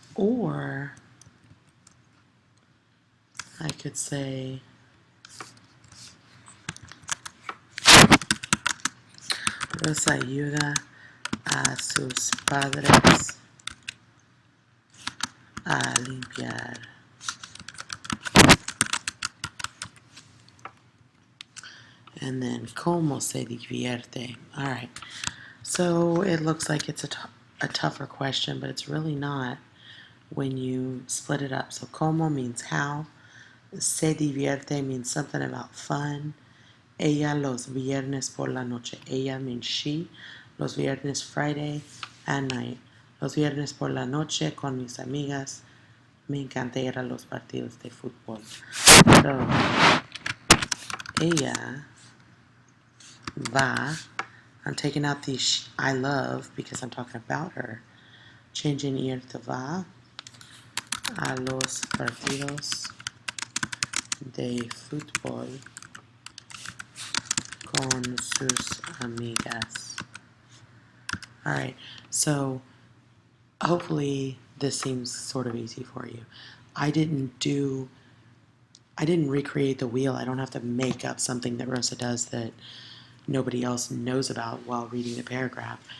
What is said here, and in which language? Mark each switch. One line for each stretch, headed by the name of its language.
English: Or I could say
Spanish: Rosa ayuda a sus padres a limpiar.
English: And then,
Spanish: ¿cómo se divierte?
English: All right. So it looks like it's a tougher question, but it's really not when you split it up. So, ¿cómo means how.
Spanish: Se divierte
English: means something about fun.
Spanish: Ella los viernes por la noche.
English: Ella means she.
Spanish: Los viernes,
English: Friday at night.
Spanish: Los viernes por la noche con mis amigas. Me encanta ir a los partidos de fútbol.
English: So,
Spanish: ella va.
English: I'm taking out the I love because I'm talking about her. Changing
Spanish: ir to va a los partidos de fútbol con sus amigas.
English: All right, so hopefully this seems sort of easy for you. I didn't recreate the wheel. I don't have to make up something that Rosa does that nobody else knows about while reading the paragraph.